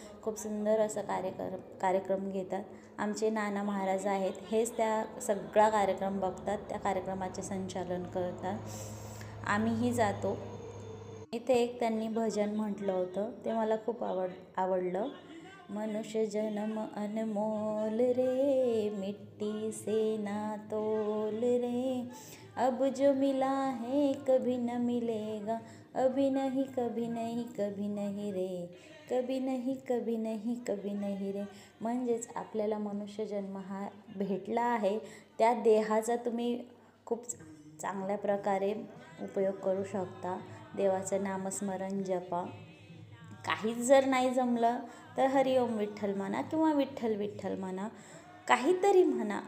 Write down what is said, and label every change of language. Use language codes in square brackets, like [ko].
[mr] खूप सुंदर असं कार्यक्रम घेतात. आमचे नाना महाराज आहेत, हेच त्या सगळा कार्यक्रम बघतात, त्या कार्यक्रमाचे संचालन करतात. आम्हीही जातो. इथे एक त्यांनी भजन म्हटलं होतं, ते मला खूप आवडलं. [hi] मनुष्य जन्म अनमोल रे, मिट्टी से ना तोल रे, अब जो मिला है कभी न मिलेगा, अभी नहीं कभी नहीं कभी नहीं रे, कभी नहीं कभी नहीं कभी नहीं रे. [mr] म्हणजेच आपल्याला मनुष्य जन्म हा भेटला आहे, त्या देहाचा तुम्ही खूप चांगल्या प्रकारे उपयोग करू शकता. देवाचं नामस्मरण जपा. काहीच जर नाही जमलं तर हरिओम विठ्ठल म्हणा किंवा विठ्ठल विठ्ठल म्हणा, काहीतरी म्हणा.